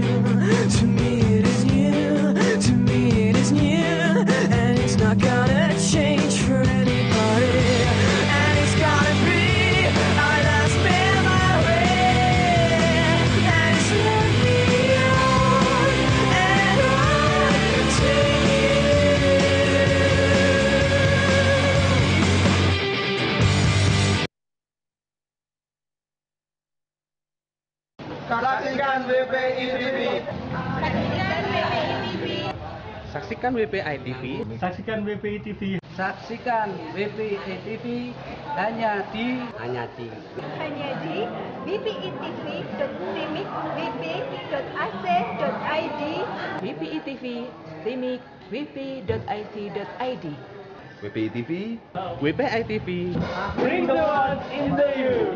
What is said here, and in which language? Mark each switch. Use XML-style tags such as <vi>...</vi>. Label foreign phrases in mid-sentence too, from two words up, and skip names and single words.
<en>To me it is new, to me it is new, and it's not gonna change for anybody. And it's gotta be our last memory, and it's led me on and on to you.</en> <id>Saksikan WPI TV. Saksikan WPI TV. Saksikan WPI TV hanya di bpitv.timikvp.ac.id bpitv.timikvp.ac.id WPI TV. WPI TV.</id> <en>Bring the world into you.</en>